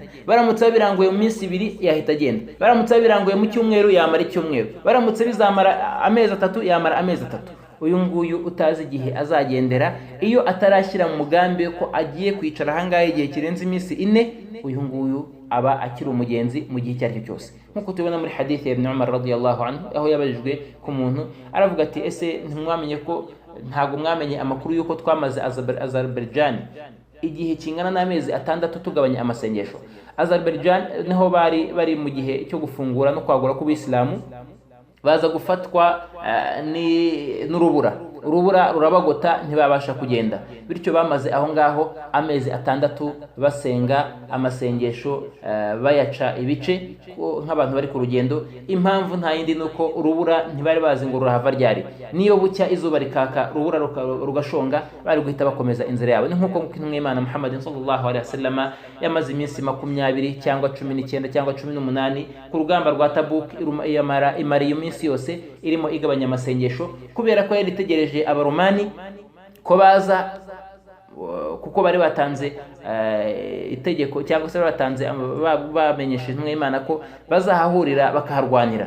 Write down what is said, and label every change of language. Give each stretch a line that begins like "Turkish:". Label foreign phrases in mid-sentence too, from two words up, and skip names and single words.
Kinyarwanda: Baramutse babiranguye mu minsi 2 yahita agenda. Baramutse babiranguye mu cyumweru yamara icyumweru. Baramutse bizamara amezi 3 yamara amezi 3. Uyu nguyu utazi igihe azagendera, iyo atarashyira mu mugambi ko agiye kwicara ahangahe igihe kirenze iminsi 4, uyu nguyu aba akiri umugenzi mu gihe cyaricyo cyose. Nkuko tubona muri hadith ya Ibn Umar
Arabic: رضي الله عنه,
Kinyarwanda: aho yabajijwe ku muntu aravuga ati ese ntimwamenye ko ntago mwamenye amakuru yuko twamaze Azerbaijan igihe kingana n'amezi 6 tugabanya amasengesho. Azerbaijan niho bari mu gihe cyo gufungura no kwagura ku Bisilamu, baza gufatwa n'urubura rurabagota ntibabasha kugenda, bityo bamaze aho ngaho amezi 6 basenga amasengesho bayaca ibice nk'abantu bari ku rugendo. Impamvu nta yindi nuko urubura ntibari bazi ngo rurahava ryari, niyo bucya izuba rikaka urubura rugashonga bari guhita bakomeza inzira yabo. Ni nkuko Imana Muhammad
Arabic: صلى الله عليه وسلم
Kinyarwanda: yamaze iminsi 20 cyangwa 19 cyangwa 18 ku rugamba rwa Tabuk, imara iyo minsi yose irimo igabanya amasengesho, kubera ko yari itegereje abaromani ko baza, kuko bari batanze itegeko cyangwa se batanze bamenyesheje intumwa y'Imana ko bazahahurira bakaharwanira.